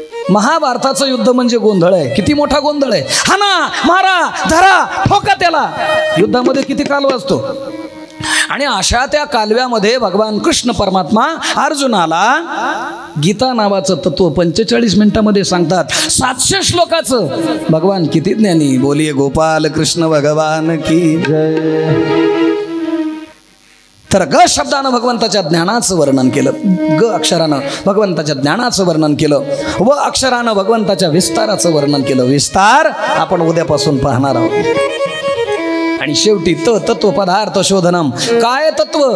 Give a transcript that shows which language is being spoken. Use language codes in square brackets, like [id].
[mr] महाभारताचं युद्ध म्हणजे गोंधळ आहे. किती मोठा गोंधळ आहे. हाना, मारा, धरा, ठोका त्याला. युद्धामध्ये किती कालवा असतो. आणि अशा त्या कालव्यामध्ये भगवान कृष्ण परमात्मा अर्जुनाला गीता नावाचं तत्व 45 मिनिटांमध्ये सांगतात. 700 श्लोकाचं. भगवान किती ज्ञानी. [hi] बोलिये गोपाल कृष्ण भगवान की जय. [mr] तर ग शब्दानं भगवंताच्या ज्ञानाचं वर्णन केलं. ग अक्षरानं भगवंताच्या ज्ञानाचं वर्णन केलं. व अक्षरानं भगवंताच्या विस्ताराचं वर्णन केलं. विस्तार आपण उद्यापासून पाहणार आहोत. आणि शेवटी तत्व पदार्थ शोधनम. काय तत्व?